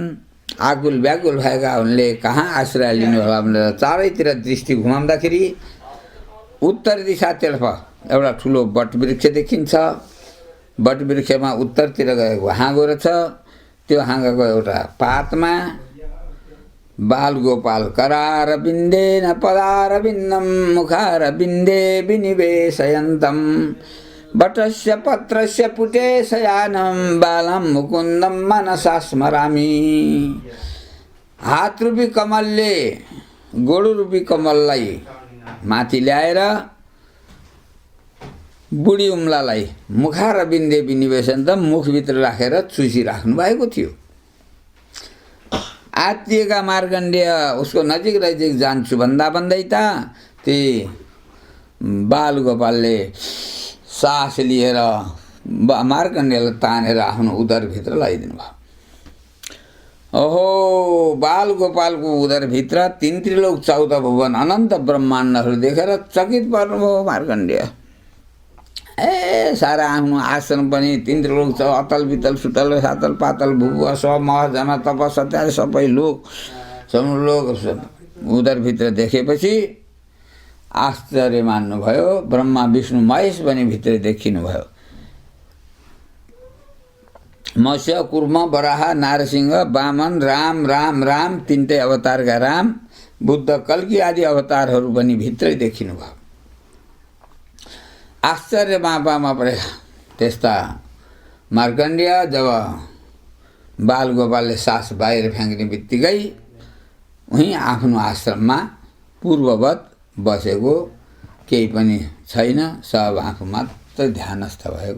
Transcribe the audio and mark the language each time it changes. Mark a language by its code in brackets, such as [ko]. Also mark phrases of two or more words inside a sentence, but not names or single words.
[ne] आकुल व्याकुल भएका उनले कहाँ आश्रय लिनु होला भनेर चारैतिर दृष्टि घुमाउँदाखेरि उत्तर दिशातर्फ एउटा ठुलो वटवृक्ष देखिन्छ। वटवृक्षमा उत्तरतिर गएको हाँगो रहेछ। त्यो हाँगाको एउटा पातमा बालगोपाल [sa] करारविन्देन पदारविन्दं मुखारविन्दे विनिवेशयन्तं वटस्य पत्रस्य पुटे शयानं बालं मुकुन्दं मनसा स्मरामि। [ne] हातरूपी कमलले गोडुरूपी कमललाई माथि ल्याएर बुढी उम्लालाई [sa] मुखारविन्दे विनिवेशयन्तं [ne] मुखभित्र राखेर चुसिराख्नु भएको थियो। आत्तिएका मार्कण्डेय उसको नजिक नजिक जान्छु भन्दा भन्दै त ती बालगोपालले सास लिएर मार्कण्डेयलाई तानेर आफ्नो उदरभित्र लगाइदिनु भयो। ओहो, बालगोपालको उदरभित्र 3 त्रिलोक 14 भुवन अनन्त ब्रह्माण्डहरू देखेर चकित पर्नुभयो मार्कण्डेय। ए सारा आफ्नो आश्रम पनि 3 त्रिलोक छ, अतल वितल सुतल सातल पातल भुव सब मह जन तप सत्य सबै लोक समलोक उदरभित्र देखेपछि आश्चर्य मान्नुभयो। ब्रह्मा विष्णु महेश पनि भित्र देखिनुभयो। मत्स्य कुर्म वराह नारसिंह वामन राम राम राम 3टै अवतारका राम बुद्ध कल्की आदि अवतारहरू पनि भित्रै देखिनुभयो। आश्चर्य मापामा परेका त्यस्ता मार्कण्डेय जब बालगोपालले सास बाहिर फ्याँक्ने बित्तिकै उहीँ आफ्नो आश्रममा पूर्ववत बसेको, केही पनि छैन, सब आफू मात्र ध्यानस्थ भएको।